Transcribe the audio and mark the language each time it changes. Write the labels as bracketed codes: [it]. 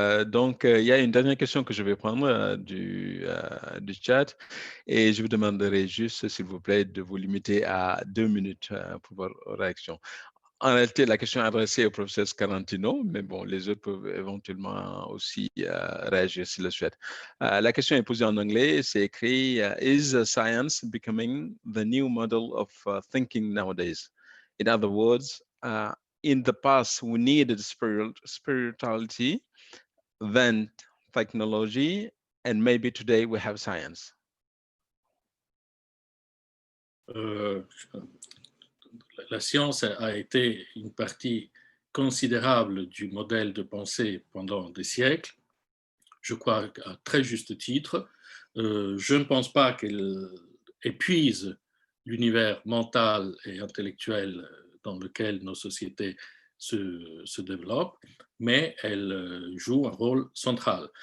[fr] Donc, il y a une dernière question que je vais prendre du chat, et je vous demanderai juste, s'il vous plaît, de vous limiter à 2 minutes pour vos réactions. En réalité, la question est adressée au professeur Scarantino, mais bon, les autres peuvent éventuellement aussi réagir s'ils le souhaitent. La question est posée en anglais, c'est écrit [en] « Is science becoming the new model of thinking nowadays? In other words, in the past, we needed spirituality, then technology, and maybe today we have science. » [fr] La science a été une partie considérable du modèle de pensée pendant des siècles, je crois à très juste titre. Je ne pense pas qu'elle épuise l'univers mental et intellectuel dans lequel nos sociétés se développent, mais elle joue un rôle central.